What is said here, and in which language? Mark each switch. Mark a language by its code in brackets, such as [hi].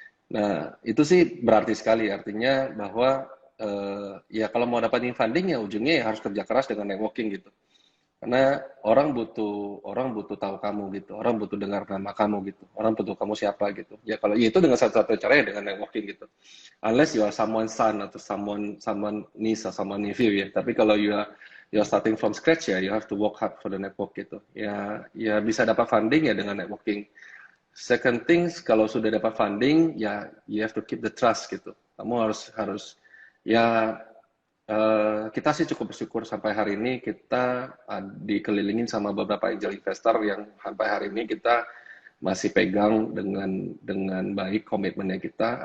[id] Nah, itu sih berarti sekali, artinya bahwa ya kalau mau dapatin funding ya ujungnya ya harus kerja keras dengan networking gitu. Karena orang butuh tahu kamu gitu, orang butuh dengar nama kamu gitu, orang butuh kamu siapa gitu. Ya kalau itu dengan satu-satu caranya dengan networking gitu. [en] Unless you are someone's son atau someone niece or someone nephew ya. [id] Tapi kalau [en] you are starting from scratch ya, you have to work hard for the network gitu. [id] Ya bisa dapat funding ya dengan networking. [en] Second things, [id] kalau sudah dapat funding ya [en] you have to keep the trust [id] gitu. Kamu harus ya kita sih cukup bersyukur sampai hari ini kita dikelilingin sama beberapa angel investor yang sampai hari ini kita masih pegang dengan baik komitmennya kita.